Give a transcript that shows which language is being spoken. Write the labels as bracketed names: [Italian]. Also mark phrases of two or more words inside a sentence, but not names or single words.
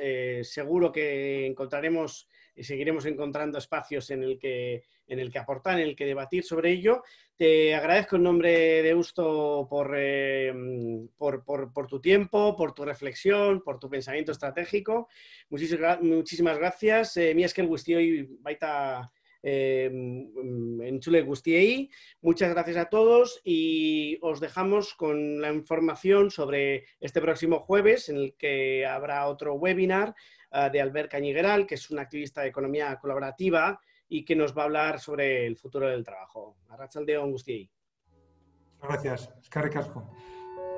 [Spanish] Seguro que encontraremos y seguiremos encontrando espacios en el que aportar, en el que debatir sobre ello. Te agradezco en nombre de Deusto por tu tiempo, por tu reflexión, por tu pensamiento estratégico. Muchísimas gracias. [Basque] Mi esker guztioi baita entzule guztiei. [Spanish] Muchas gracias a todos y os dejamos con la información sobre este próximo jueves, en el que habrá otro webinar de Albert Cañigueral, que es un activista de economía colaborativa y que nos va a hablar sobre el futuro del trabajo. [Basque] Arratsalde on guztiei. Gracias. Eskerrik asko.